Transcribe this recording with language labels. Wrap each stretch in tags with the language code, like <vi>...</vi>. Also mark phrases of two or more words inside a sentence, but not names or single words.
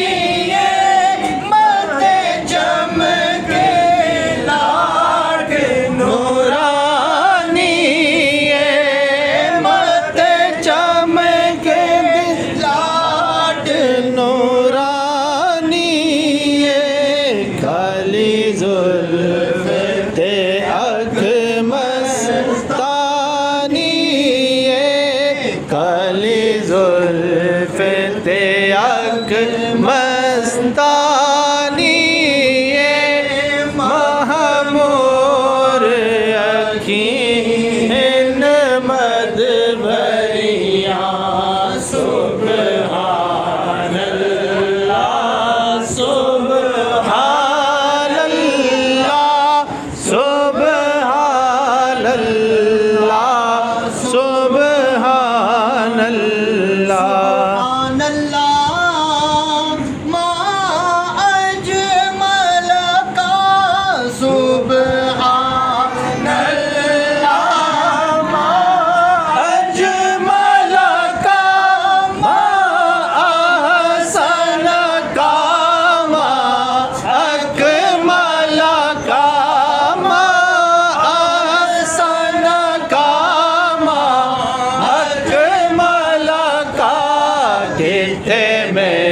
<pa>ਮਤ ਚਮਕੇ ਲਾਡ ਨੂਰਾਨੀ ਮਤ ਚਮਕੇ ਲਾਡ ਨੂਰਾਨੀ ਖਾਲੀ ਜ਼ੁਲਫ਼ ਤੇ ਅੱਖ ਮਸਤਾਨੀ ਕਾਲੀ ਜ਼ੁਲਫ਼ ਤੇ ਅੱਖ ਮਸਤਾਨੀ ਮਹਿਮੂਰ ਅੱਖੀਂ ਮਦ ਭਰੀਆਂ</pa> <ar>سبحان الله سبحان الله سبحان الله سبحان الله ما أجملك سبحان الله ما أجملك ما أحسنك ما أكملك ما أحسنك ما أكملك</ar> <pa>ਕਿਤੇ ਮੈਂ</pa>